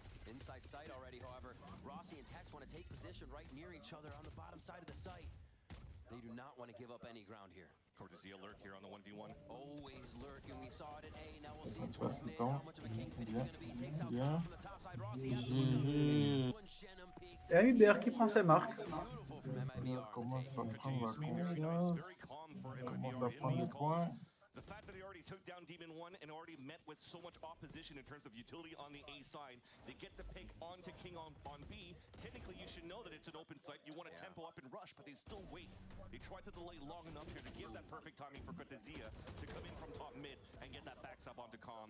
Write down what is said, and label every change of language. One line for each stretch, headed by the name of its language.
English: Inside sight already, however. Rossi and Tex want to take position right near each other on the bottom side of the site. They do not want to give up any ground here. Cortesia lurk here on the 1v1. Always lurking. We saw it at A. Now we'll see it towards mid. How much of a kingpin he's going to be. Takes out Kyle from the top side. Rossi has the one. Shannon peaks.
French: Et MIBR qui prend ses marques.
English: Beautiful from MIBR.
French: Commence à prendre la confiance. Commence à prendre les points.
English: The fact that they already took down Demon 1 and already met with so much opposition in terms of utility on the A side, they get the pick onto King on B. Technically, you should know that it's an open site. You want to tempo up and rush, but they still wait. They try to delay long enough here to give that perfect timing for Cortesia to come in from top mid and get that backstab onto Com.